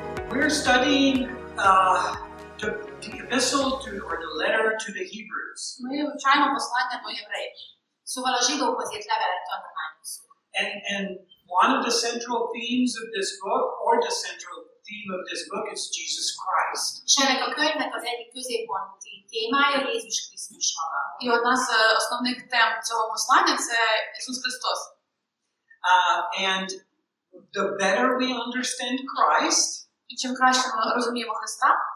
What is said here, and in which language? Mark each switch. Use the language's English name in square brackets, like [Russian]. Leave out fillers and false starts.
[English] We're studying the epistle to, or the letter to the Hebrews. [Ukrainian] Ми вивчаємо послання до євреїв. [Hungarian] Szóval a Zsidókhoz írt levelet tanulmányozzuk. [English] And one of the central themes of this book, or the central theme of this book, is Jesus Christ. [Hungarian] És ennek a könyvnek az egyik középponti témája Jézus Krisztus maga. [Ukrainian] І одна з основних тем цього послання – це Ісус Христос. [English] And the better we understand Christ, [Ukrainian] І чим краще ми розуміємо Христа,